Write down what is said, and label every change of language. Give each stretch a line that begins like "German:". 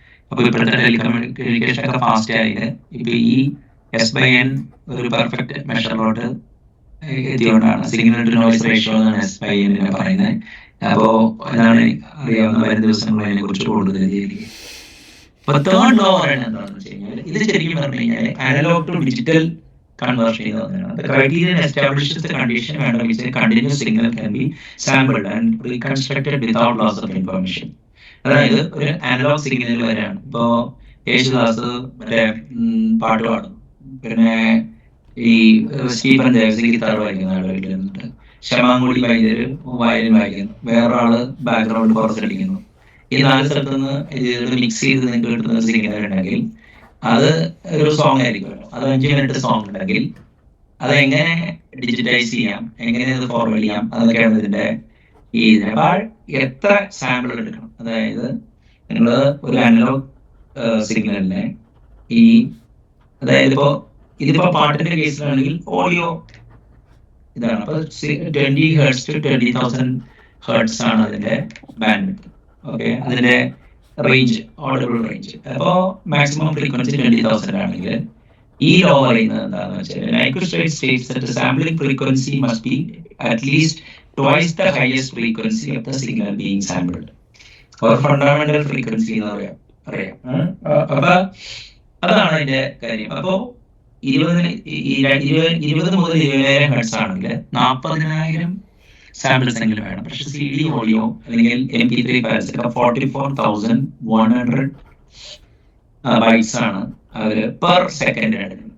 Malayalam: അപ്പൊ ഇപ്പോഴത്തെ ടെലികമ്മ്യൂണിക്കേഷൻ ഒക്കെ ഫാസ്റ്റ് ആയിട്ട് ഇപ്പൊ ഈ s by n ഒരു perfect മെഷറിലോട്ട് എത്തിയോണ്ടാണ് signal to noise ratio എന്നാണ് s by n പറയുന്നത്. അപ്പോ അതാണ് അറിയാവുന്ന വരും ദിവസങ്ങളിൽ അതിനെ കുറിച്ച് കൂടുതൽ ചെയ്യുക. അപ്പൊ തേർഡ് ലോ പറയുന്നത് എന്താണെന്ന് വെച്ച് കഴിഞ്ഞാൽ ഇത് ശരിക്കും പറഞ്ഞു കഴിഞ്ഞാൽ അനലോഗ് ടു ഡിജിറ്റൽ conversion ചെയ്യുന്നതാണ്.
English: The criterion establishes the condition under which a continuous signal can be sampled and reconstructed without loss of information.
Malayalam: അതായത് ഒരു അനലോഗ് സിഗ്നൽ വരെയാണ്. ഇപ്പോ യേശുദാസ് മറ്റേ പാട്ട് പാടും, പിന്നെ ഈ സ്റ്റീഫൻ ദേവസ് ഗിത്താർ വായിക്കുന്ന ആളുകൾ ഇരുന്നിട്ട്, ശമാങ്കുടി വൈദ്യര് വയലിൻ വായിക്കുന്നു, വേറൊരാള് ബാക്ക്ഗ്രൗണ്ട് പുറത്തടിക്കുന്നു. ഈ 4 സ്ഥലത്ത് നിന്ന് ഇത് മിക്സ് ചെയ്ത് നിങ്ങൾക്ക് കിട്ടുന്ന സിഗ്നൽ ഉണ്ടെങ്കിൽ അത് ഒരു സോങ് ആയിരിക്കുമല്ലോ. അത് 5 മിനിറ്റ് സോങ് ഉണ്ടെങ്കിൽ അത് എങ്ങനെ ഡിജിറ്റൈസ് ചെയ്യാം, എങ്ങനെ അത് ഫോർവേഡ് ചെയ്യാം, അതൊക്കെയാണ് ഇതിന്റെ ഈ എത്ര സാമ്പിൾ എടുക്കണം. അതായത് നിങ്ങൾ ഒരു അനലോഗ് സിഗ്നലിനെ ഈ അതായത് ഇതിപ്പോ പാട്ടിന്റെ കേസിലാണെങ്കിൽ ഓഡിയോ ഇതാണ്. അപ്പൊ 20 Hz to 20,000 Hz ആണ് അതിന്റെ ബാൻഡ്വിഡ്ത്ത്. ഓക്കെ, അതിന്റെ റേഞ്ച് ഓഡിബിൾ റേഞ്ച്. അപ്പോ മാക്സിമം ഫ്രീക്വൻസി 20,000 ആണെങ്കിൽ ഈ ലോ പറയുന്നത് എന്താണെന്ന് വെച്ചാൽ
English: Nyquist states that the sampling frequency must be at least twice the highest frequency of the signal being sampled. or fundamental frequency
Malayalam: എന്ന് അറിയാം. അപ്പൊ അതാണ് അതിന്റെ കാര്യം. അപ്പോ 20 മുതൽ 20,000 ഹെർട്സ് ആണെങ്കിൽ 40,000 സാമ്പിൾസ് എങ്കിലും വേണം. പക്ഷെ CD ഓഡിയോ അല്ലെങ്കിൽ MP3 ഫയൽസ് 44,100 ബൈറ്റ്സ് ആണ് അവര് പെർ സെക്കൻഡ് എടുക്കുന്നത്.